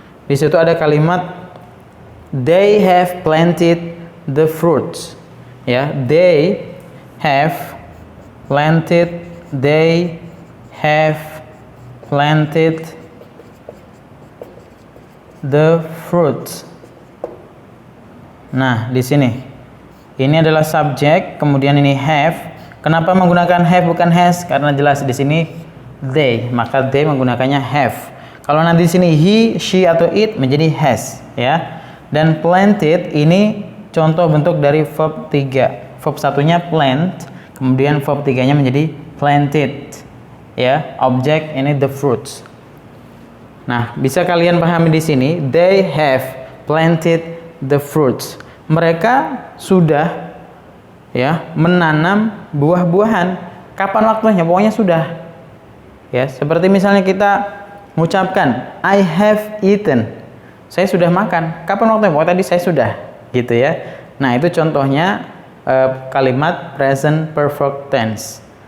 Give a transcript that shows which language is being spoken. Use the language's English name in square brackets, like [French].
[Indonesian] Di situ ada kalimat [English] they have planted the fruits [Indonesian] ya. [English] They have planted, they have planted the fruits. [Indonesian] Nah, di sini ini adalah subjek, kemudian ini have. Kenapa menggunakan have bukan has? Karena jelas di sini they, maka they menggunakannya have. Kalau nanti di sini he, she, atau it menjadi has ya. Dan planted ini contoh bentuk dari verb 3. Verb satunya plant, kemudian verb 3-nya menjadi planted. Ya, objek ini the fruits. Nah, bisa kalian pahami di sini, [English] they have planted the fruits. [Indonesian] Mereka sudah ya menanam buah-buahan. Kapan waktunya? Pokoknya sudah. Ya, seperti misalnya kita mengucapkan [English] I have eaten. [Indonesian] Saya sudah makan. Kapan waktunya? Pokoknya tadi saya sudah, gitu ya. Nah, itu contohnya kalimat present perfect tense.